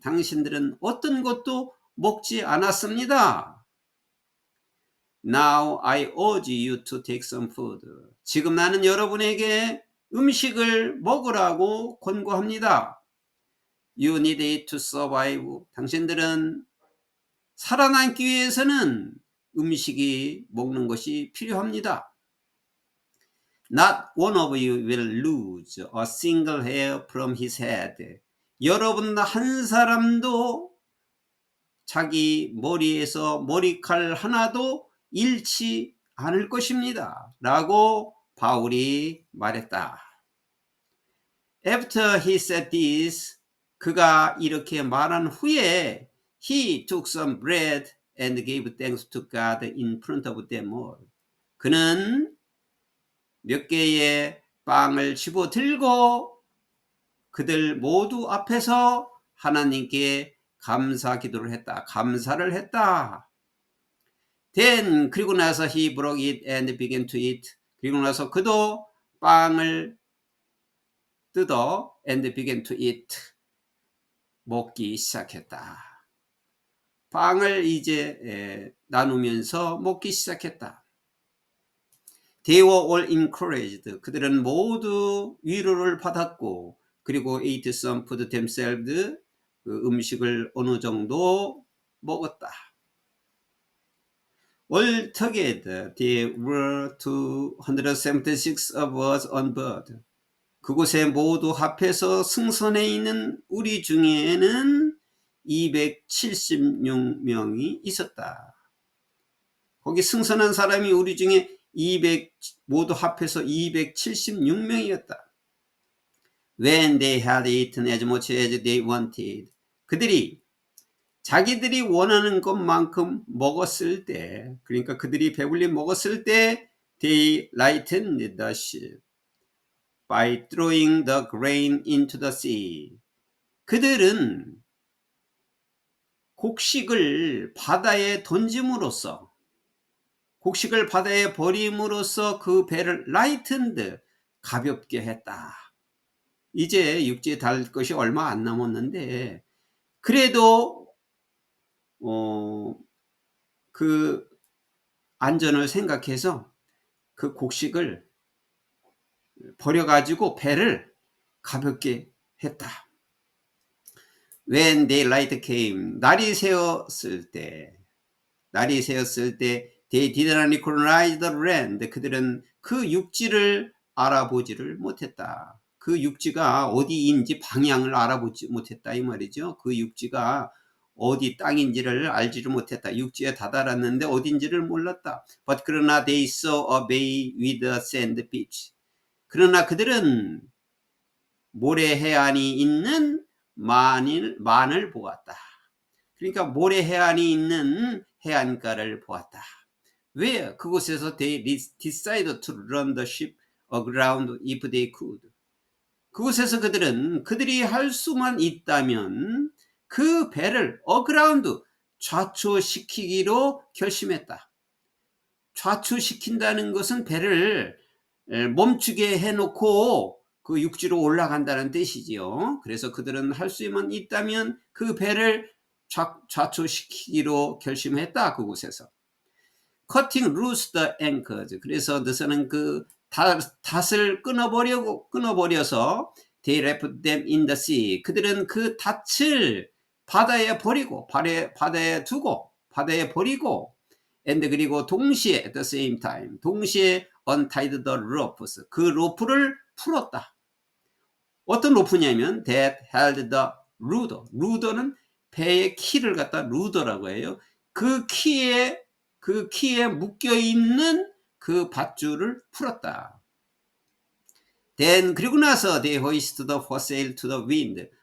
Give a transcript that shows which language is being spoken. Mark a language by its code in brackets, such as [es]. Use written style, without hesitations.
[ko] 당신들은 어떤 것도 먹지 않았습니다. [en] Now I urge you to take some food. [ko] 지금 나는 여러분에게 음식을 먹으라고 권고합니다. [en] You need it to survive. [ko] 당신들은 살아남기 위해서는 음식이 먹는 것이 필요합니다. [en] Not one of you will lose a single hair from his head. [ko] 여러분 한 사람도 자기 머리에서 머리칼 하나도 잃지 않을 것입니다. 라고 바울이 말했다. [en] After he said this, [ko] 그가 이렇게 말한 후에 [en] he took some bread and gave thanks to God in front of them all. [ko] 그는 몇 개의 빵을 집어 들고 그들 모두 앞에서 하나님께 감사 기도를 했다. 감사를 했다. [en] Then [ko] 그리고 나서 [en] he broke it and began to eat. [ko] 그리고 나서 그도 빵을 뜯어 [en] and began to eat. [ko] 먹기 시작했다. 빵을 이제 나누면서 먹기 시작했다. [en] They were all encouraged. [ko] 그들은 모두 위로를 받았고, 그리고 [en] ate some food themselves. [ko] 그 음식을 어느 정도 먹었다. [en] Altogether, there were 276 of us on board. [ko] 그곳에 모두 합해서 승선에 있는 우리 중에는 276명이 있었다. 거기 승선한 사람이 우리 중에 모두 합해서 276명이었다. [en] When they had eaten as much as they wanted. [ko] 그들이 자기들이 원하는 것만큼 먹었을 때, [en] 그러니까 그들이 배불리 먹었을 때, they lightened the ship by throwing the grain into the sea. [ko] 그들은 곡식을 바다에 던짐으로써, 곡식을 바다에 버림으로써 그 배를 lightened, 가볍게 했다. 이제 육지에 닿을 것이 얼마 안 남았는데, 그래도 그 안전을 생각해서 그 곡식을 버려가지고 배를 가볍게 했다. [en] When daylight came, [ko] 날이 새었을 때, [en] they did not recognize the land. [ko] 그들은 그 육지를 알아보지를 못했다. 그 육지가 어디인지 방향을 알아보지 못했다 이 말이죠. 그 육지가 어디 땅인지를 알지를 못했다. 육지에 다다랐는데 어딘지를 몰랐다. [en] But [ko] 그러나 [en] they saw a bay with a sand beach. [ko] 그러나 그들은 모래 해안이 있는 만을 보았다. 그러니까 모래 해안이 있는 해안가를 보았다. [en] where [ko] 그곳에서 [en] they decided to run the ship aground if they could. [ko] 그곳에서 그들은 그들이 할 수만 있다면 그 배를 aground 좌초시키기로 결심했다. 좌초시킨다는 것은 배를 멈추게 해놓고 그 육지로 올라간다는 뜻이지요. 그래서 그들은 할 수만 있다면 그 배를 좌초시키기로 결심했다. 그곳에서 [en] cutting loose the anchors. [ko] 그래서 너서는 그 닷을 끊어버려서 [en] they left them in the sea. [ko] 그들은 그 닷을 바다에 버리고 바다에 두고 바다에 버리고 and 그리고 동시에 [en] at the same time [ko] 동시에 [en] untied the ropes. [ko] 그 로프를 풀었다. 어떤 로프냐면 [en] that held the rudder. [ko] 루더는 배의 키를 갖다 루더라고 해요. 그 키에 묶여 있는 그 밧줄을 풀었다. [en] Then [ko] 그리고 나서 [en] they hoisted the foresail to the wind.